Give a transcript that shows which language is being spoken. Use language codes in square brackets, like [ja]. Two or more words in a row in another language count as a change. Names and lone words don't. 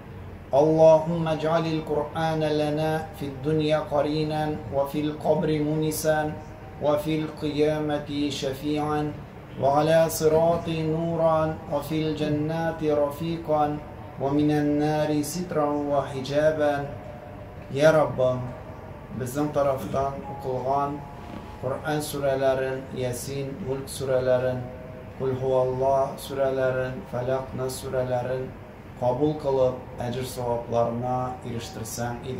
[ar] اللهم اجعل القرآن لنا في الدنيا قرينا، وفي القبر منسا، وفي القيامة شفيعا، وعلى صراط نورا، وفي الجنات رفيقا، ومن النار سترا وحجابا. [tr] Ya Rabbim, bizim taraftan okulan Kur'an surelerin, Yasin, Mulk surelerin, Kul Huvallah surelerin, Felak, Nas surelerin kabul kılıp ecir sevaplarına eriştirsen idi.